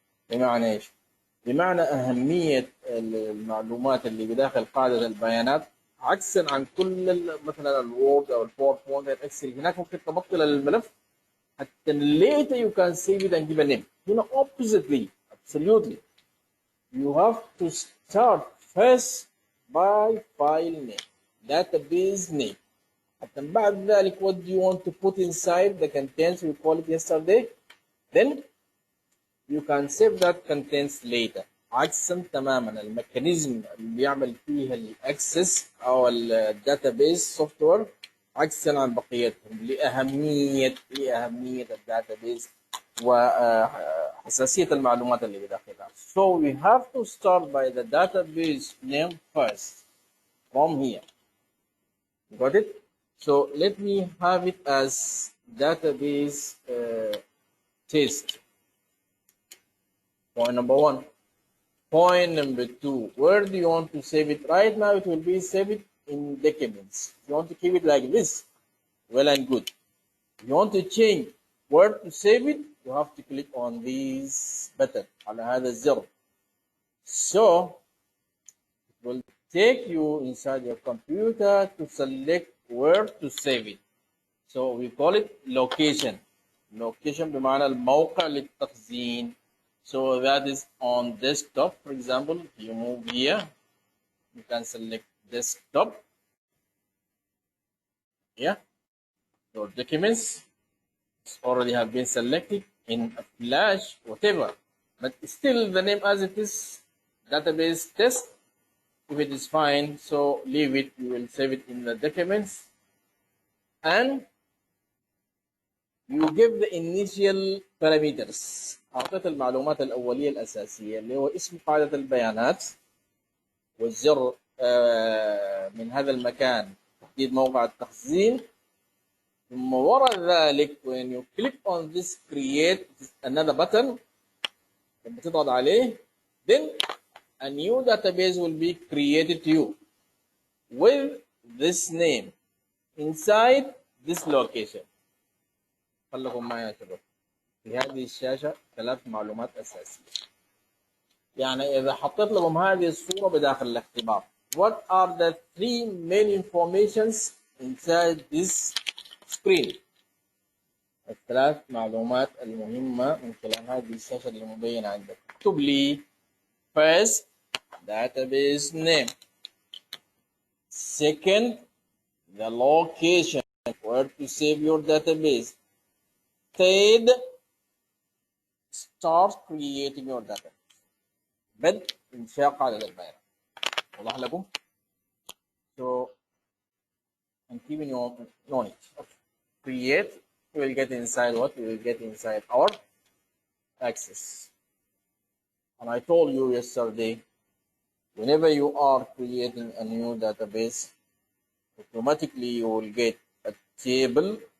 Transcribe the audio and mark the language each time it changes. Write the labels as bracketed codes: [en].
[ar] بمعنى ايش؟ بمعنى أهمية المعلومات اللي بداخل قاعدة البيانات عكسا عن كل مثلا الوورد أو الباوربوينت الإكسل. هناك ممكن تبطل الملف حتى [en] later you can save it and give a name. [ar] هنا [en] oppositely, absolutely. You have to start first by file name, database name. [ar] حتى بعد ذلك [en] what do you want to put inside the contents we call it yesterday. Then you can save that contents later. [ar] عكسا تماما الميكانيزم اللي بيعمل فيها الاكسس او الداتابيز سوفت وير عكسا عن بقيتهم لاهميه الداتابيز وحساسيه المعلومات اللي بداخلها. [en] So we have to start by the database name first from here. Got it? So let me have it as database test. Point number one. Point number two, where do you want to save it? Right now it will be saved in documents. If you want to keep it like this, well and good. If you want to change where to save it, you have to click on this button [ar] على هذا الزر. [en] So it will take you inside your computer to select where to save it. So we call it location. [ar] Location بمعنى الموقع للتخزين. [en] So that is on desktop, for example. You move here, you can select desktop. Yeah, your documents already have been selected in a flash, whatever. But still the name as it is, database test. If it is fine, so leave it. You will save it in the documents. And you give the initial parameters. [ar] أعطيت المعلومات الأولية الأساسية اللي هو اسم قاعدة البيانات والزر من هذا المكان تحديد موقع التخزين. ثم وراء ذلك [en] when you click on this create another button [ar] لما تضغط عليه [en] then a new database will be created to you with this name inside this location. [ar] خليكم معي يا شباب. في هذه الشاشة 3 معلومات أساسية. يعني إذا حطيت لكم هذه الصورة بداخل الاختبار. [en] What are the 3 main informations inside this screen؟ [ar] ال3 معلومات المهمة من خلال هذه الشاشة اللي مبينة عندك. اكتب لي [en] first database name. Second, the location where to save your database. Third, start creating your database. [ar] بدء إنشاء قاعدة البيانات. واضح لكم؟ [en] So, and keeping your knowledge. Okay. Create, you will get inside what? You will get inside our access. And I told you yesterday, whenever you are creating a new database, automatically you will get a table.